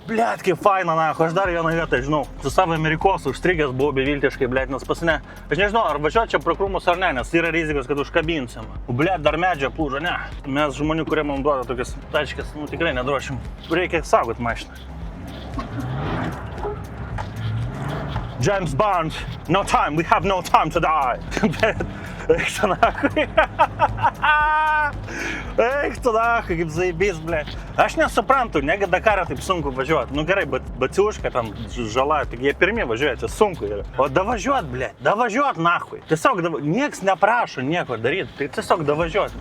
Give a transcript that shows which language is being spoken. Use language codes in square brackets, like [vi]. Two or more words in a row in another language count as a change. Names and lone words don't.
[lt] Blėt, kaip faina, nahui, aš dar vieną vietą, žinau, su savo Amerikosu užstrigęs buvau beviltiškai, blėt, nes pasine. Aš nežinau, ar važiuoti čia pro krūmus ar ne, nes yra rizikos, kad užkabinsim. Blėt, dar medžio plūžo, ne. Mes žmonių, kurie man duoda tokias tačkės, nu tikrai nedrošim. Reikia saugot mašiną. [en] James Bond, no time, we have no time to die. [lt] Eik tu nahui. Eik tu nahui, kaip zaibys, blėt. Aš nesuprantu, negi Dakarą taip sunku važiuoti. Nu gerai, baciuška tam žala, tik jie pirmie važiuoja, čia sunku yra. O davažiuot, blėt, davažiuot nahui. Tiesiog nieks neprašo nieko daryti, tai tiesiog davažiuot.